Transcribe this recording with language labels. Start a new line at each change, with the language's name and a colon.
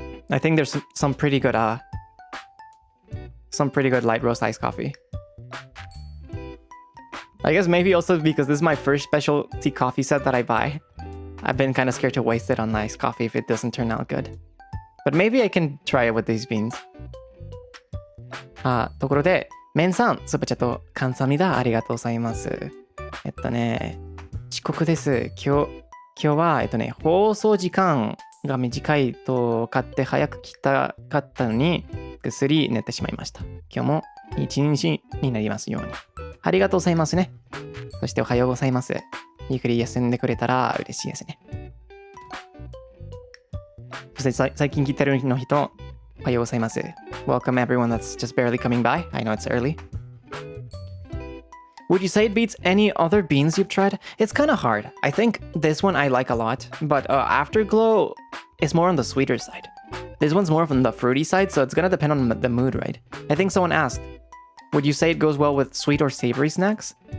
English: I think there's some pretty good light roast iced coffee. I guess maybe also because this is my first specialty coffee set that I buy. I've been kind of scared to waste it on iced coffee if it doesn't turn out good. But maybe I can try it with these beans.
Japanese: ところで、メンさん、スーパーチャット、
Korean: 감사합니다。
Japanese: ありがとうございます。遅刻です。今日は、放送時間が短いと買って早く来たかったのに、ぐっすり寝てしまいました。今日も一日になりますように。ありがとうございますね。そしておはようございます。ゆっくり休んでくれたら嬉しいですね。そして最近来てるの人、おはようございます。
English: Welcome everyone that's just barely coming by. I know it's early. Would you say it beats any other beans you've tried? It's kind of hard. I think this one I like a lot, but Afterglow is more on the sweeter side. This one's more from the fruity side, so it's gonna depend on the mood, right? I think someone asked, would you say it goes well with sweet or savory snacks?